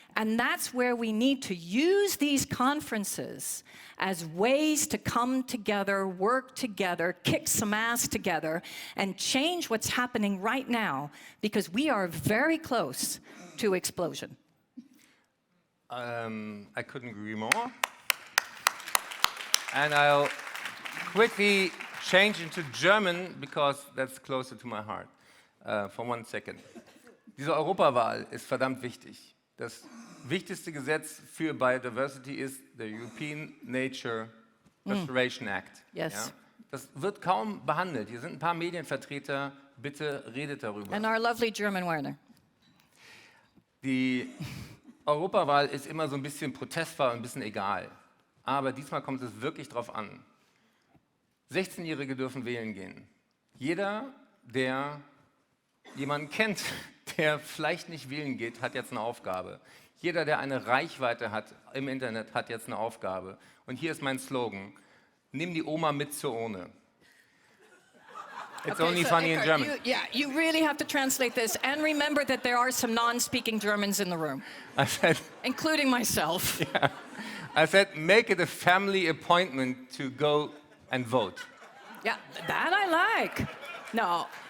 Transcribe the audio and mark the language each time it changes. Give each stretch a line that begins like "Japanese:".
English: And that's where we need to use these conferences as ways to come together, work together, kick some ass together, and change what's happening right now, because we are very close to explosion. I couldn't agree more. And I'll quickly change into German, because that's closer to my heart, for 1 second.
German: Diese Europawahl ist verdammt wichtig. Das wichtigste Gesetz für Biodiversity ist der European Nature Restoration Act.
English: Yes.
German: Ja? Das wird kaum behandelt. Hier sind ein paar Medienvertreter. Bitte redet darüber.
English: And our lovely German Werner.
German: Die Europawahl ist immer so ein bisschen Protestwahl und ein bisschen egal. Aber diesmal kommt es wirklich drauf an. 16-Jährige dürfen wählen gehen. Jeder, der jemanden kennt, der vielleicht nicht wählen geht, hat jetzt eine Aufgabe. Jeder, der eine Reichweite hat im Internet, hat jetzt eine Aufgabe. Und hier ist mein Slogan: Nimm die Oma mit zur Urne.
English: It's only funny Eckart, in German. You really have to translate this, and remember that there are some non-speaking Germans in the room, I said, including myself. yeah. I said, make it a family appointment to go and vote. Yeah, that I like. No.